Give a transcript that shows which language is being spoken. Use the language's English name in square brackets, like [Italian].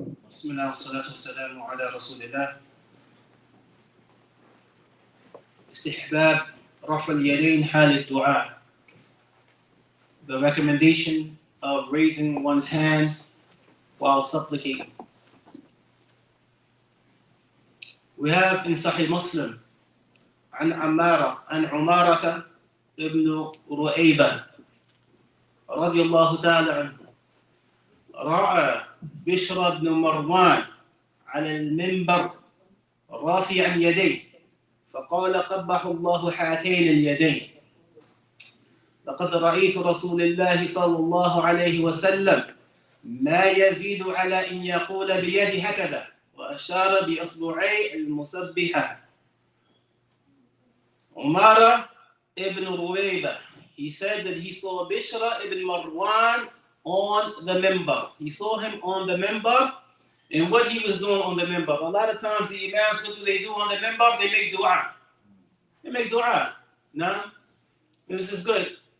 [Arabic] بسم الله والصلاة والسلام على رسول الله. استحباب رفع اليدين حال الدعاء. [English] The recommendation of raising one's hands while supplicating. We have in Sahih Muslim [Arabic] عن عمارة ابن رؤيبة رضي الله تعالى عنه رأى بشر بن مروان على المنبر رافعا يديه فقال قبح الله هاتين اليدين لقد رأيت رسول الله صلى الله عليه وسلم ما يزيد على أن يقول بيده هكذا وأشار بأصبعي المسبحة. [English] Umara ibn Ruwayba, he said that he saw Bishra ibn Marwan on the minbar. He saw him on the minbar, and what he was doing on the minbar. A lot of times the imams, what do they do on the minbar? They make dua. They make dua. No? This is good.